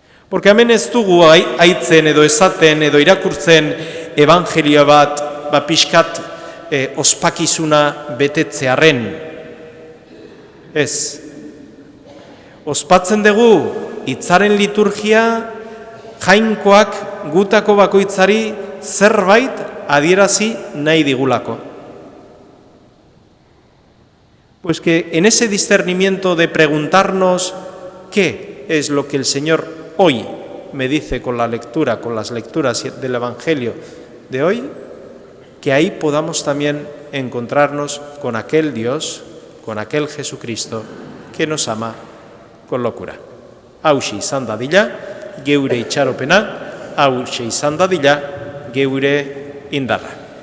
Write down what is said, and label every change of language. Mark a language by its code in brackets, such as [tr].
[es] Porque [eu] hemen ez dugu aitzen edo esaten edo irakurtzen evangelio bat pixkat ospakizuna betetzearren. Ez. Ospatzen dugu hitzaren liturgia jainkoak gutako bakoitzari zerbait adierazi nahi digulako. [es] Pues que en ese discernimiento de preguntarnos qué es lo que el Señor hoy me dice con la lectura, con las lecturas del Evangelio de hoy, que ahí podamos también encontrarnos con aquel Dios, con aquel Jesucristo que nos ama con locura. [eu] Hauxe izan dadila, geure itxaropena, hauxe izan dadila, geure indarra.